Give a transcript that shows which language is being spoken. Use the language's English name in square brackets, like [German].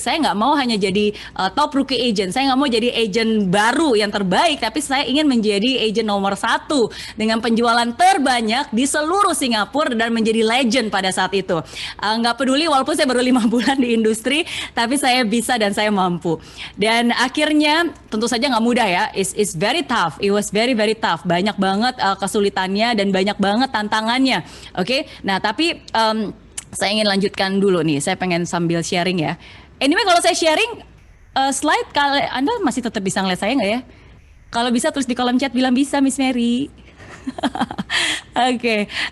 [Indonesian] Saya nggak mau hanya jadi top rookie agent, saya nggak mau jadi agent baru yang terbaik, tapi saya ingin menjadi agent nomor 1 dengan penjualan terbanyak di seluruh Singapura dan menjadi legend pada saat itu. Nggak peduli walaupun saya baru 5 bulan di industri, tapi saya bisa dan saya mampu. Dan akhirnya tentu saja nggak mudah ya, [English] it's very tough, it was very very tough. [Indonesian] Banyak banget kesulitannya dan banyak banget tantangannya. Nah, tapi saya ingin lanjutkan dulu nih. Saya pengen sambil sharing ya. Anyway, kalau saya sharing slide, Anda masih tetap bisa ngeliat saya nggak ya? Kalau bisa tulis di kolom chat bilang bisa, Miss Mary. Okay.